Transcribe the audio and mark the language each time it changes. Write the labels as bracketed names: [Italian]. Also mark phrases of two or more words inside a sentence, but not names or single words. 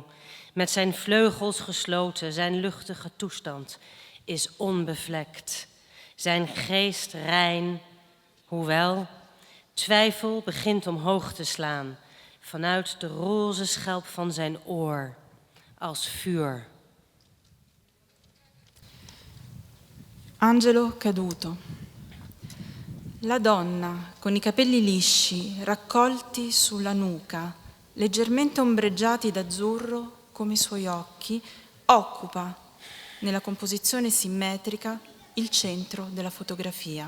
[Dutch] Met zijn vleugels gesloten, zijn luchtige toestand is onbevlekt. Zijn geest rein, hoewel twijfel begint omhoog te slaan. Vanuit de roze schelp van zijn oor, als vuur. [Italian] Angelo caduto. La donna, con i capelli lisci, raccolti sulla nuca, leggermente ombreggiati d'azzurro come i suoi occhi, occupa, nella composizione simmetrica, il centro della fotografia.